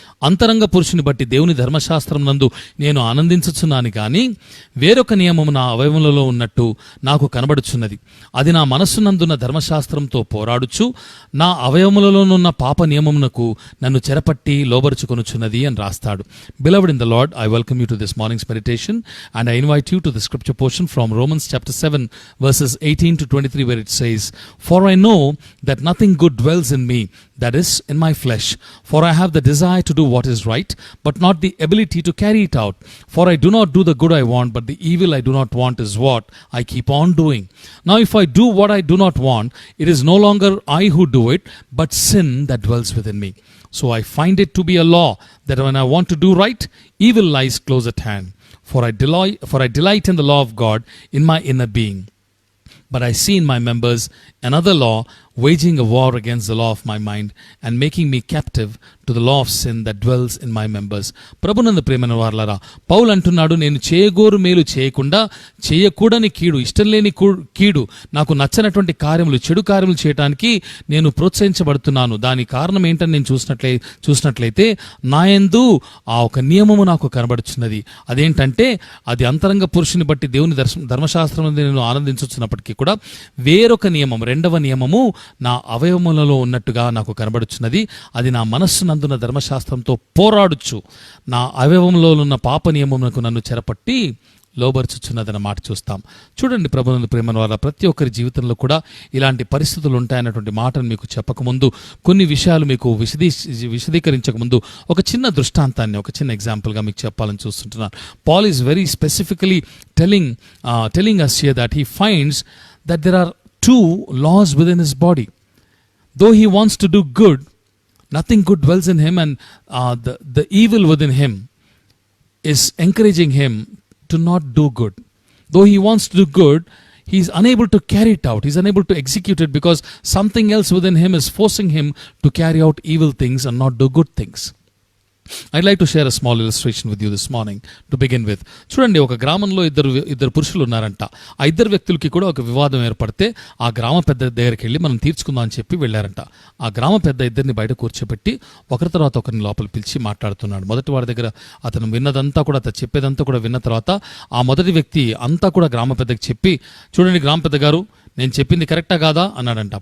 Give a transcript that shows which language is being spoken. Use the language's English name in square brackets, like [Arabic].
[Telugu] అంతరంగ పురుషుని బట్టి దేవుని ధర్మశాస్త్రం నందు నేను ఆనందించుచున్నాను గాని వేరొక నియమము నా అవయవములలో ఉన్నట్టు నాకు కనబడుచున్నది. అది నా మనస్సునందున్న ధర్మశాస్త్రంతో పోరాడుచు నా అవయవములలోనున్న పాప నియమమునకు నన్ను చెరపట్టి లోబరుచుకొనుచున్నది అని రాస్తాడు. [English] Beloved in the Lord, I welcome you to this morning's meditation and I invite you to the scripture portion from Romans chapter 7 verses 18 to 23 where it says, "For I know that nothing good dwells in me, that is, in my flesh. For I have the desire to do what is right, but not the ability to carry it out. For I do not do the good I want, but the evil I do not want is what I keep on doing. Now if I do what I do not want, it is no longer I who do it, but sin that dwells within me. So I find it to be a law, that when I want to do right, evil lies close at hand. For I delight in the law of God in my inner being. But I see in my members another law, waging a war against the law of my mind and making me captive to the law of sin that dwells in my members." [Telugu] ప్రభునందు ప్రియమైన వారలారా, పౌలు అంటున్నాడు, నేను చేయగోరు మేలు చేయకుండా చేయకూడని కీడు, ఇష్టం లేని కీడు, నాకు నచ్చనటువంటి కార్యములు, చెడు కార్యములు చేయటానికి నేను ప్రోత్సహించబడుతున్నాను. దాని కారణం ఏంటని నేను చూసినట్లయితే నాయందు ఆ ఒక నియమము నాకు కనబడుచున్నది. అదేంటంటే అది అంతరంగ పురుషుని బట్టి దేవుని ధర్మశాస్త్రం నేను ఆనందించున్నప్పటికీ కూడా వేరొక నియమం, రెండవ నియమము నా అవయవములలో ఉన్నట్టుగా నాకు కనబడుచున్నది. అది నా మనస్సునందున ధర్మశాస్త్రంతో పోరాడుచు నా అవయవంలో ఉన్న పాప నియమమునకు నన్ను చెరపట్టి లోబరుచుచున్నదన్న మాట చూస్తాం. చూడండి ప్రభునందు ప్రేమను వారా, ప్రతి ఒక్కరి జీవితంలో కూడా ఇలాంటి పరిస్థితులు ఉంటాయన్నటువంటి మాటను మీకు చెప్పకముందు, కొన్ని విషయాలు మీకు విశదీకరించకముందు ఒక చిన్న దృష్టాంతాన్ని, ఒక చిన్న ఎగ్జాంపుల్గా మీకు చెప్పాలని చూస్తుంటున్నాను. [English] Paul is very specifically telling us here that he finds that there are two laws within his body. Though he wants to do good, nothing good dwells in him, and the evil within him is encouraging him to not do good. Though he wants to do good, he is unable to carry it out. He is unable to execute it because something else within him is forcing him to carry out evil things and not do good things. I'd like to share a small illustration with you this morning to begin with. [Telugu] చూడండి, ఒక గ్రామంలో ఇద్దరు పురుషులు ఉన్నారంట. ఆ ఇద్దరు వ్యక్తులకి కూడా ఒక వివాదం ఏర్పడితే ఆ గ్రామ పెద్ద దగ్గరికి వెళ్ళి మనం తీర్చుకుందాం అని చెప్పి వెళ్ళారంట. ఆ గ్రామ పెద్ద ఇద్దరిని బయట కూర్చోబెట్టి ఒకరి తర్వాత ఒకరిని లోపల పిలిచి మాట్లాడుతున్నాడు. మొదటి వాడి దగ్గర అతను విన్నదంతా కూడా, అతను చెప్పేదంతా కూడా విన్న తర్వాత ఆ మొదటి వ్యక్తి అంతా కూడా గ్రామ పెద్దకి చెప్పి, చూడండి గ్రామ పెద్ద గారు, నేను చెప్పింది కరెక్టా కాదా అన్నాడంట.